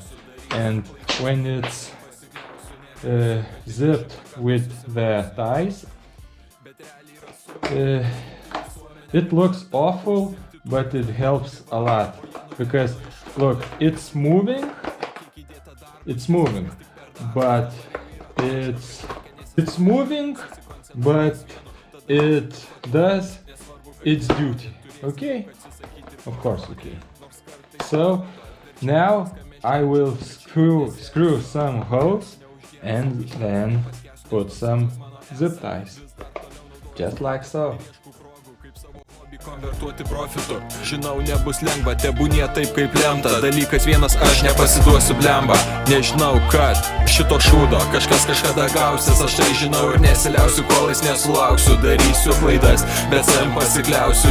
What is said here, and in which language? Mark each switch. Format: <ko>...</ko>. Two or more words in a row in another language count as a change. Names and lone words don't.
<en>And when it's zipped with the ties, it looks awful, but it helps a lot because look, it's moving, but it's moving, but it does its duty. Okay, of course. Okay, so now I will screw some holes and then put some zip ties, just like so.</en> <lt>Konvertuoti profitu, žinau nebus lengva, tebūnie taip kaip lemta. Dalykas vienas, aš nepasiduosiu blemba. Nežinau, kad šito šūdo kažkas kažkada gausis. Aš tai žinau ir nesiliausiu, kol jis nesulauksiu. Darysiu klaidas, bet savim pasikliausiu.</lt>